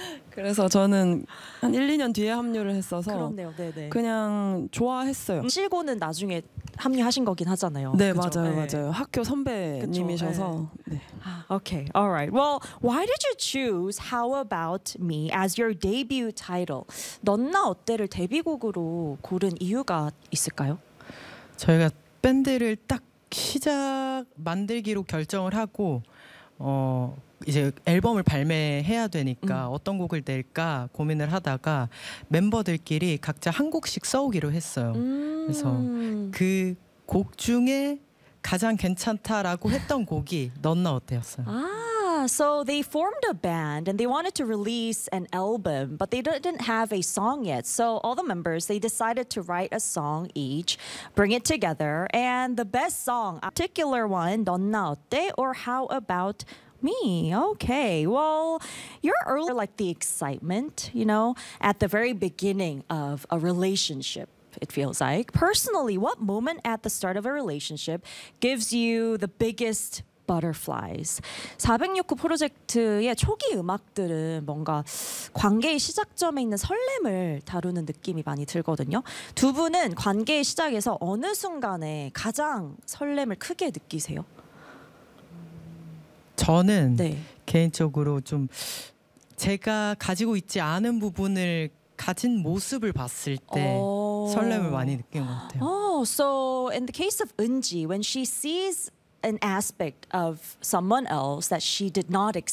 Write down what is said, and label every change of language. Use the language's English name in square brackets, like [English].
[Korean] 그래서 저는 한 1, 2년 뒤에 합류를 했어서 그렇네요. 네네. 그냥 좋아했어요. 실고는 나중에 합류하신 거긴 하잖아요. 네, 그쵸? 맞아요. 네. 맞아요. 학교 선배님이셔서. [English] 네. Okay. All right. Well, why did you choose How About Me as your debut title? [Korean] 넌나 어때를 데뷔곡으로 고른 이유가 있을까요? 저희가 밴드를 딱 시작 만들기로 결정을 하고 이제 앨범을 발매해야 되니까 어떤 곡을 낼까 고민을 하다가 멤버들끼리 각자 한 곡씩 써오기로 했어요. 그래서 그 곡 중에 가장 괜찮다라고 했던 곡이 넌나 어때였어요. [English] So they formed a band and they wanted to release an album, but they didn't have a song yet. So all the members, they decided to write a song each, bring it together, and the best song, a particular one, 넌나 어때 or How About Me. Okay, well, you're early, like the excitement, you know, at the very beginning of a relationship, it feels like. Personally, what moment at the start of a relationship gives you the biggest butterflies? [Korean] 406호 프로젝트의 초기 음악들은 뭔가 관계의 시작점에 있는 설렘을 다루는 느낌이 많이 들거든요. 두 분은 관계의 시작에서 어느 순간에 가장 설렘을 크게 느끼세요? 저는 네. 개인적으로 좀 제가 가지고 있지 않은 부분을 가진 모습을 봤을 때 설렘을 많이 느끼는 것 같아요. [English] So in the case of Eunji, when she sees an aspect of someone else that she did not expect.